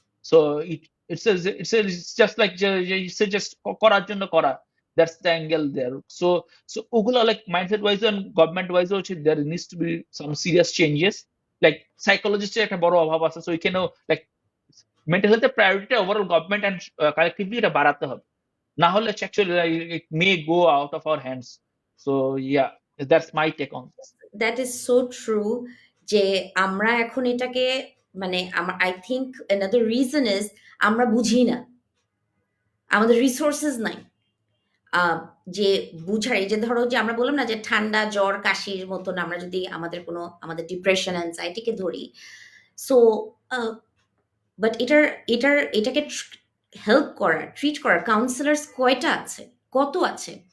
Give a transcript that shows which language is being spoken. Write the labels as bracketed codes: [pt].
[en] So it it's just like যে just করার জন্য করা, that's the angle there. So so ওগুলো like mindset wise and government wise হচ্ছে there needs to be some serious changes. [bn] Like সাইকোলজিস্টের একটা বড় অভাব আছে, সো এখানেও লাইক মেন্টাল হেলথের প্রায়োরিটিটা ওভারঅল গভর্নমেন্ট অ্যান্ড কালেক্টিভলি এটা বাড়াতে হবে। না হলে [en] actually it may go out of our hands. So yeah, that's my take on this. That is so true [bn] যে আমরা এখন এটাকে মানে [en] I think another reason is [bn] আমরা বুঝি না, আমাদের রিসোর্সেস নাই। আহ, যে বুঝার এই যে ধরো যে আমরা বললাম না যে ঠান্ডা জ্বর কাশির মতন আমরা যদি আমাদের কোনো আমাদের ডিপ্রেশন অ্যাংজাইটিকে ধরি, সো বাট এটাকে হেল্প করার ট্রিট করার কাউন্সিলার্স কয়টা আছে, কত আছে?